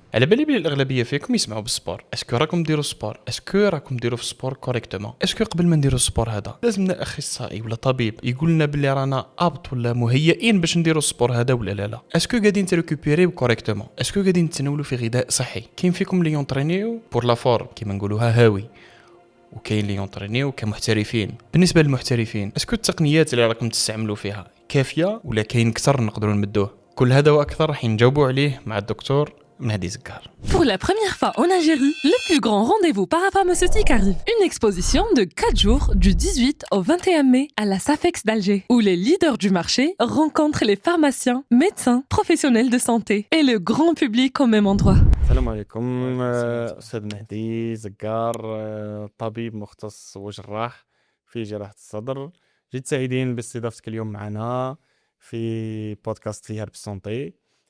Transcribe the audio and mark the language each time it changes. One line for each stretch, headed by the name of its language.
Arabic: على بالي بلي الاغلبيه فيكم يسمعوا بالسبور. اسكو راكم ديروا سبور؟ اسكو راكم ديروا في السبور كوريكتومون؟ اسكو قبل ما نديروا السبور هذا لازمنا اخصائي ولا طبيب يقول لنا بلي رانا ابط ولا مهيئين باش نديروا السبور هذا ولا لا؟ اسكو قاعدين تريكوبيريو كوريكتومون؟ اسكو قاعدين تناولوا في غذاء صحي؟ كاين فيكم اللي يونطرينيو
French: بور لا فورم
Arabic: كيما نقولوها هاوي، وكاين اللي يونطرينيو كمحترفين. بالنسبه للمحترفين اسكو التقنيات اللي راكم تستعملوا فيها كافيه ولا كاين اكثر نقدروا نمدوه؟ كل هذا واكثر راح نجاوبوا عليه مع الدكتور Mehdi Zakar.
French: Pour la première fois en Algérie, le plus grand rendez-vous parapharmaceutique arrive. Une exposition de 4 jours du 18 au 21 mai à la Safex d'Alger, où les leaders du marché rencontrent les pharmaciens, médecins, professionnels de santé et le grand public au même endroit.
Arabic: السلام عليكم. أستاذ مهدي زكار، طبيب مختص وجراح في جراحة الصدر. جد سعيدين باستضافتك اليوم معنا في بودكاست في هرب سونتي.